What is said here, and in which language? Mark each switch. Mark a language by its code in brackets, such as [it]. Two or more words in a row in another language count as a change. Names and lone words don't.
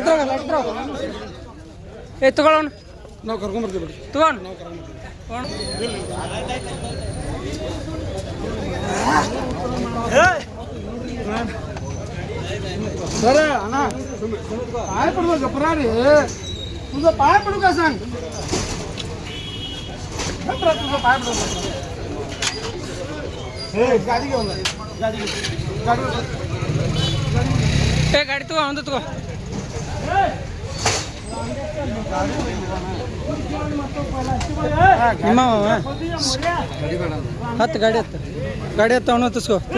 [kn] ತಗೊಳ್ಳೋಣ ನಾವು ಕರ್ಕೊಂಡ್ಬರ್ತೀವಿ ತಗೊಂಡು [mr] सर अण्णा पाय पडू गपरा रे तुझं पाय पडू का सांग तुझं पाय पडू गाडी घेऊन गाडी तू आणतो तू [kn] ಹತ್ತು ಗಾಡಿ ಹತ್ತ ಅವನು ಹತ್ತಿಸ್ಕೋ